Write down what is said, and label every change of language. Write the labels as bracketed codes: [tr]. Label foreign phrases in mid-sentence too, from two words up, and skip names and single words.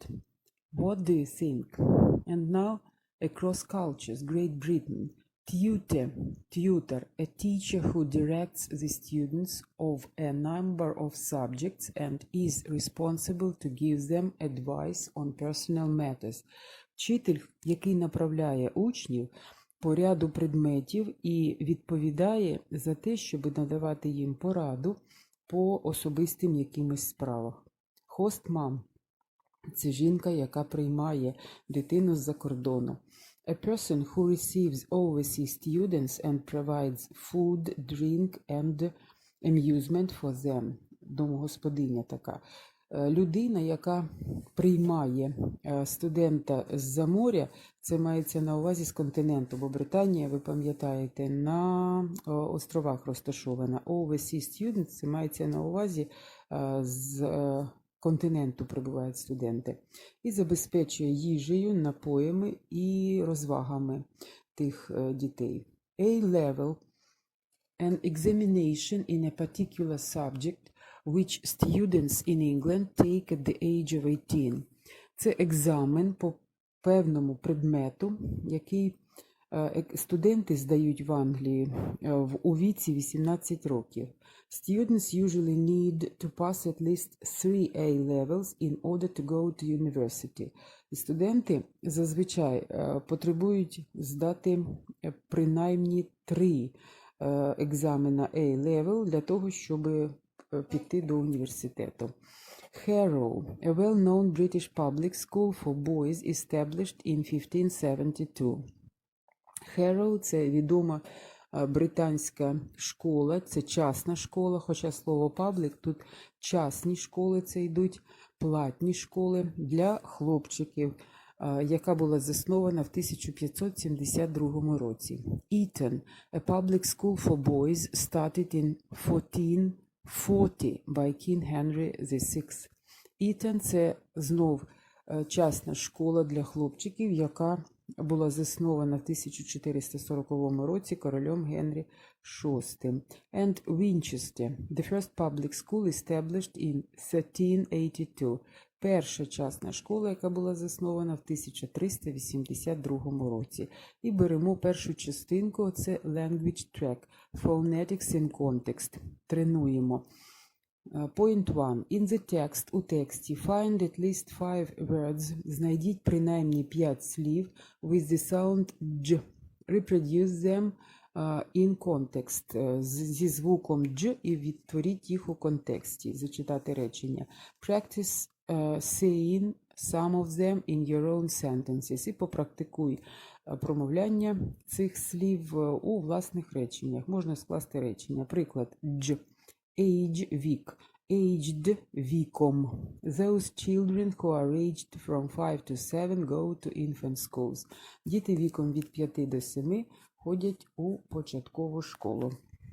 [en] What do you think? And now, across cultures, Great Britain, tutor, a teacher who directs the students of a number of subjects and is responsible to give them advice on personal matters. [uk] Вчитель, який направляє учнів по ряду предметів і відповідає за те, щоб надавати їм пораду по особистим якимось справах. Хост-мам – це жінка, яка приймає дитину з-за кордону. [en] A person who receives overseas students and provides food, drink and amusement for them. [uk] Домогосподиня така. Людина, яка приймає студента з-за моря, це мається на увазі з континенту, бо Британія, ви пам'ятаєте, на островах розташована. [en] Overseas students – [uk] це мається на увазі з континенту прибувають студенти. І забезпечує їжею, напоями і розвагами тих дітей. [en] A-level – an examination in a particular subject which students in England take at the age of 18. [uk] Це екзамен по певному предмету, який студенти здають в Англії у віці 18 років. [en] Students usually need to pass at least 3 A-levels in order to go to university. [uk] Студенти зазвичай потребують здати принаймні 3 екзамена A-level для того, щоб піти до університету. [en] Harrow, a well-known British public school for boys established in 1572. [uk] Harrow – це відома британська школа, це частна школа, хоча слово «паблік» тут частні школи, це йдуть платні школи для хлопчиків, яка була заснована в 1572 році. [en] Eton, a public school for boys, started in 1440 by King Henry VI. [uk] Eton – це знов частна школа для хлопчиків, яка була заснована в 1440 році королем Генрі VI. [en] And Winchester, the first public school established in 1382. [uk] Перша частна школа, яка була заснована в 1382 році. І беремо першу частинку, це [en] Language Track, Phonetics in Context. Тренуємо. Point 1. In the text, [uk] у тексті, [en] find at least 5 words, [uk] знайдіть принаймні 5 слів [en] with the sound J. Reproduce them in context, [uk] зі звуком J і відтворіть їх у контексті, зачитати речення. [en] Practice saying some of them in your own sentences. [uk] І попрактикуй промовляння цих слів у власних реченнях. Можна скласти речення. Приклад J. Age – вік. Aged – віком. [en] Those children who are aged from 5 to 7 go to infant schools. [uk] Діти віком від 5 до 7 ходять у початкову школу.